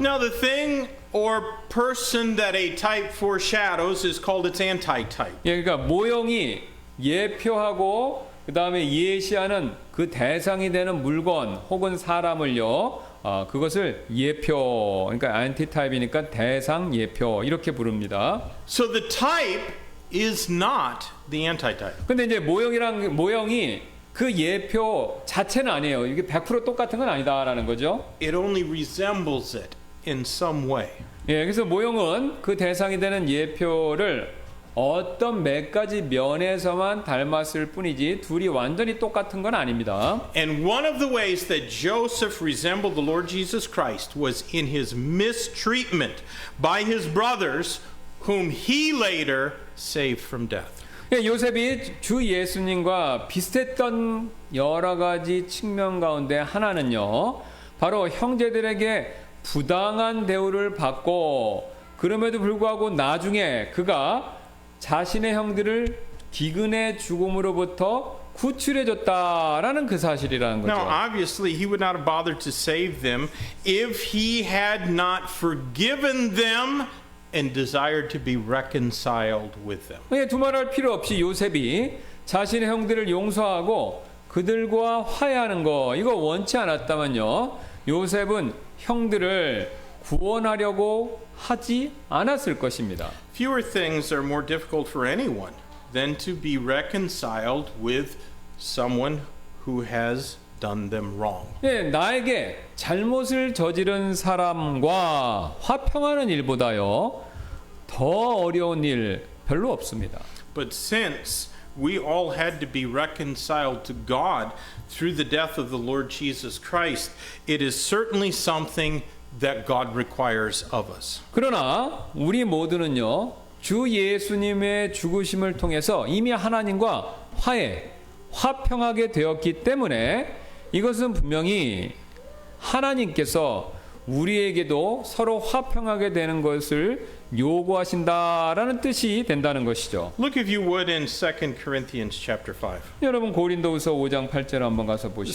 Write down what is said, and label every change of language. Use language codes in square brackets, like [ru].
[en] Now, the thing or person that a type foreshadows is called its antitype. [ko] 예, 그러니까 모형이 예표하고 그 다음에 예시하는 그 대상이 되는 물건 혹은 사람을요, 그것을 예표, 그러니까 안티타입이니까 대상 예표 이렇게 부릅니다. [en] So the type is not the antitype. [ko] 근데 이제 모형이 그 예표 자체는 아니에요. 이게 100% 똑같은 건 아니다라는 거죠. [en] It only resembles it in some way. [ko] 예, 그래서 모형은 그 대상이 되는 예표를 어떤 몇 가지 면에서만 닮았을 뿐이지 둘이 완전히 똑같은 건 아닙니다. [en] And one of the ways that Joseph resembled the Lord Jesus Christ was in his mistreatment by his brothers, whom he later saved from death. [ko] 예, 요셉이 주 예수님과 비슷했던 여러 가지 측면 가운데 하나는요, 바로 형제들에게 부당한 대우를 받고 그럼에도 불구하고 나중에 그가 자신의 형들을 기근의 죽음으로부터 구출해 줬다라는 그 사실이라는 거죠. [en] Now, obviously, he would not have bothered to save them if he had not forgiven them and desired to be reconciled with them. [ko] 예, 두말할 필요 없이 요셉이 자신의 형들을 용서하고 그들과 화해하는 거 이거 원치 않았다면요, 요셉은 형들을 구원하려고 하지 않았을 것입니다. [en] Fewer things are more difficult for anyone than to be reconciled with someone who has done them wrong. [ko] 예, 나에게 잘못을 저지른 사람과 화평하는 일보다요 더 어려운 일 별로 없습니다. [en] But since we all had to be reconciled to God through the death of the Lord Jesus Christ, it is certainly something that God requires of us. [ko] 그러나 우리 모두는요, 주 예수님의 죽으심을 통해서 이미 하나님과 화평하게 되었기 때문에 이것은 분명히 하나님께서 우리에게도 서로 화평하게 되는 것을 요구하신다라는 뜻이 된다는 것이죠. [en] Look if you would in 2 Corinthians chapter 5. [ko] 여러분 고린도후서 5장 8절 한번 가서 보시기